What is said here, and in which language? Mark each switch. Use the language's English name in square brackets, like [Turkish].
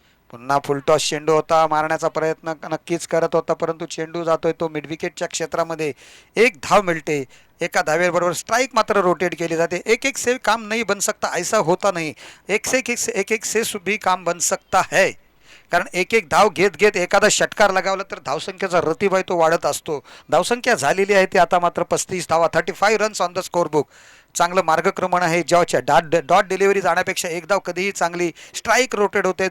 [Marathi] पुन्हा फुलटॉस चेंडू होता. मारण्याचा प्रयत्न नक्कीच करत होता, परंतु चेंडू जातोय तो मिडविकेटच्या क्षेत्रामध्ये. एक धाव मिळते. एका धावेबरोबर स्ट्राईक मात्र रोटेट केली जाते. [Hindi] एक एक से काम नहीं बन सकता, ऐसा होता नहीं. एक एक से भी काम बन सकता है. [Marathi] कारण एक एक धाव घेत घेत एखादा षटकार लगावला तर धावसंख्येचा रतीबाई तो वाढत असतो. धावसंख्या झालेली आहे ती आता मात्र 35 धावा. [English] 35 runs on the score book. [Marathi] चांगलं मार्गक्रमण आहे. जेव्हा डॉट डिलिव्हरी जाण्यापेक्षा एक धाव कधीही चांगली. स्ट्राईक रोटेट होते.